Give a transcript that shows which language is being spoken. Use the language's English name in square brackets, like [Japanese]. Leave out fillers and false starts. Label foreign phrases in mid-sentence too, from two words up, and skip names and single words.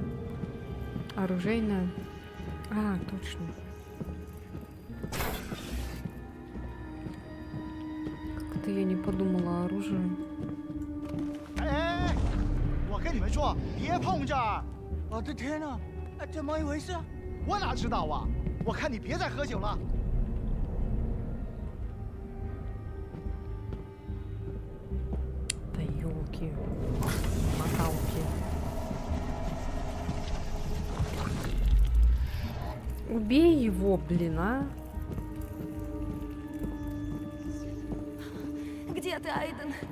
[Russian] Оружейная. А, точно. Как-то я не подумала о оружии. [Chinese] 哎，我跟你们说，别碰这儿！我的天哪，怎么一回事？我哪知道啊！我看你别再喝酒了。 [Russian] Да ёлки. Моталки. Убей его, блин, а. Где ты, Айден?